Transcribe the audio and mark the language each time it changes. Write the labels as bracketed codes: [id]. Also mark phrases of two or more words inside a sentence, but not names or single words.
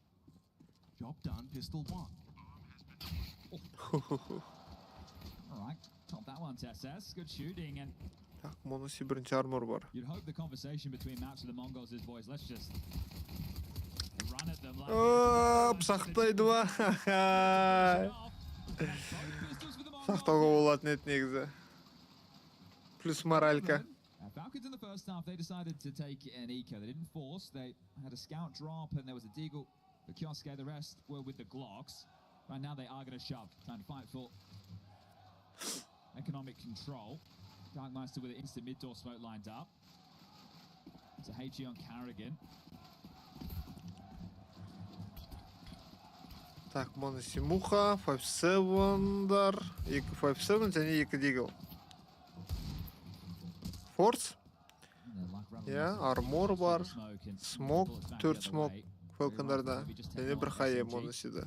[kk] Так, Моноси бірінші армор бар. Сақтайды ба? Сақтауға болатын еді негізі. Плюс моралька. [en] Falcons in the first half, they decided to take an eco. They didn't force. They had a scout drop and there was a deagle for Kioske. The rest were with the Glocks. Right now they are going to shove, trying to fight for economic control. Darkmeister with an instant mid-door smoke lined up. It's a HE on Carrigan. [kk] Так, Моноси Муха, 5-7'дар, 5-7 және 2 дигл. Форс? Я, армор бар, смок, 4 смок Falconдарда, және бір хайе Моносида.